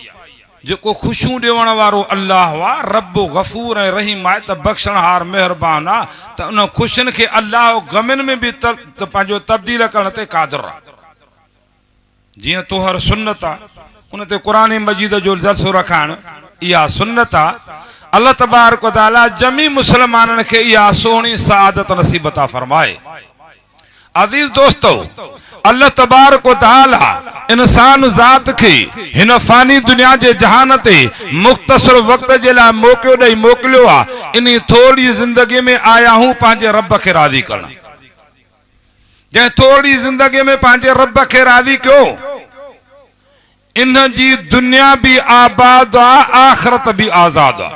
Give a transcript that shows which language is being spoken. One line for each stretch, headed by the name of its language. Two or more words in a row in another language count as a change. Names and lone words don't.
Sindhi: जेको खुशियूं ॾियण वारो अल्लाह आहे, रब गफ़ूर ऐं रहीम आहे, त बख़्शणहार महिरबान आहे, त उन खुशियुनि खे अल्लाह गमनि में बि पंहिंजो तब्दील करण ते क़ादिर आहे। जीअं तोहर सुन्नत आहे, उन ते क़ुरान मजीद जो जलसो रखाइण इहा सुन्नत आहे।
Arabic: الله تبارك و تعالى
Sindhi: जमी मुसलमाननि खे इहा सोहणी सआदत नसीब अता फरमाए।
Urdu: عزیز دوستو,
Arabic: الله تبارك و تعالى
Sindhi: इंसान ज़ात खे हिन फ़ानी दुनिया जे जहान ते मुख़्तसर वक्त जे लाइ मौक़ो ॾेई मोकिलियो आहे। इन थोरी ज़िंदगी में आया हूं पंहिंजे रब खे राज़ी करण। जंहिं थोरी ज़िंदगी में पंहिंजे रब खे राज़ी कयो, इन जी दुनिया भी आबाद आहे, आख़िरत भी आज़ाद आहे।